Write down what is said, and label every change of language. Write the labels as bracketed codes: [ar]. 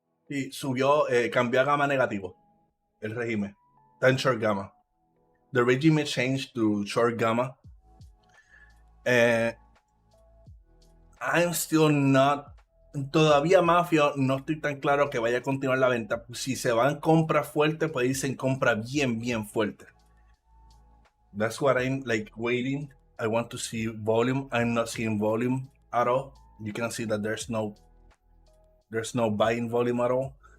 [es] Sí, subió, cambió a gamma negativo el régimen. Está en short gamma. [en] The regime changed to short gamma. I'm still not. [es] Todavía Mafia no estoy tan claro que vaya a continuar la venta. Si se va en compra fuerte, pues irse en compra bien, bien fuerte. [en] That's what I'm like waiting. I want to see volume. I'm not seeing volume at all. You can see that there's no buying volume at all.